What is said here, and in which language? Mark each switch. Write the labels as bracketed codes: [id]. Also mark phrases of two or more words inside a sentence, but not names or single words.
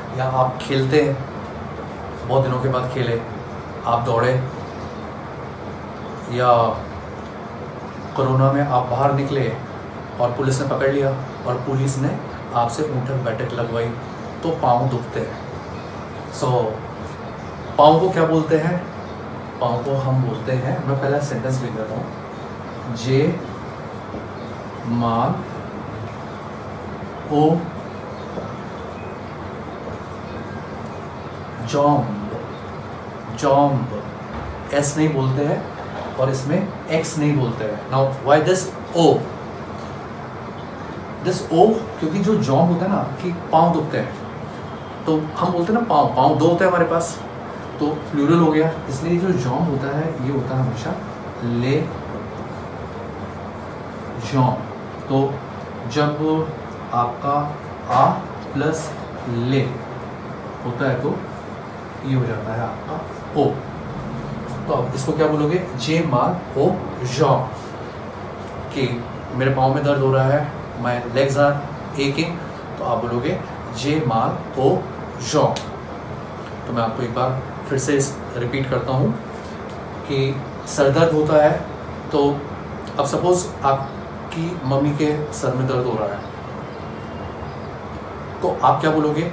[hi] या आप खेलते हैं, बहुत दिनों के बाद खेले, आप दौड़े, या कोरोना में आप बाहर निकले और पुलिस ने पकड़ लिया और पुलिस ने आपसे उठक बैठक लगवाई, तो पाँव दुखते हैं। सो पाँव को क्या बोलते हैं? पाँव को हम बोलते हैं, मैं पहला सेंटेंस लिख देता हूँ, [fr] j'ai mal aux jambes, [hi] जॉम्ब एस नहीं बोलते हैं और इसमें एक्स नहीं बोलते हैं। [en] now why this o? this o [hi] क्योंकि जो जॉम्ब होता है ना कि पाँव दुखते हैं, तो हम बोलते हैं ना पाँव, पाँव दो होते हैं हमारे पास, तो प्लूरल हो गया, इसलिए जो जॉम्ब होता है ये होता है हमेशा [fr] les jambes. [hi] तो जब आपका आ प्लस ले होता है तो ये हो जाता है आपका ओ। तो अब इसको क्या बोलोगे? [fr] j'ai mal aux jambes, [hi] कि मेरे पाँव में दर्द हो रहा है, [en] my legs are aching, [hi] तो आप बोलोगे [fr] j'ai mal aux jam. [hi] तो मैं आपको एक बार फिर से रिपीट करता हूँ कि सर दर्द होता है, तो अब सपोज आपकी मम्मी के सर में दर्द हो रहा है, तो आप क्या बोलोगे?